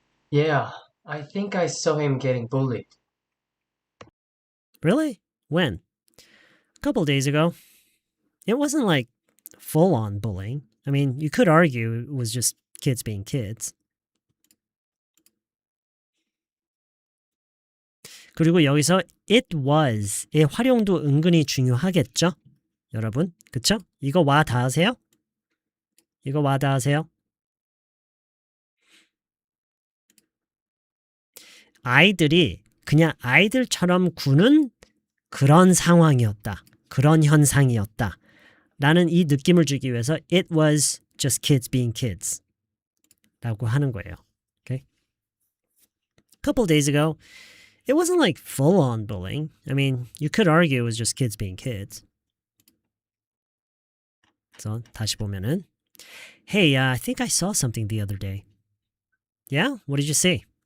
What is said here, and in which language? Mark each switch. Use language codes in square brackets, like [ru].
[en] Yeah, I think I saw him getting bullied. Really? When? A couple of days ago. It wasn't like full-on bullying. I mean, you could argue it was just kids being kids. [ko] 그리고 여기서 it was의 활용도 은근히 중요하겠죠? 여러분, 그쵸? 이거 와 닿으세요? 이거 와 닿으세요? 아이들이 그냥 아이들처럼 구는 그런 상황이었다. 그런 현상이었다. 라는 이 느낌을 주기 위해서 [en] it was just kids being kids [ko] 라고 하는 거예요. [en] Okay? A couple days ago, it wasn't like full-on bullying. I mean, you could argue it was just kids being kids. [ko] 그래서 다시 보면은 [en] Hey, I think I saw something the other day. Yeah? What did you see?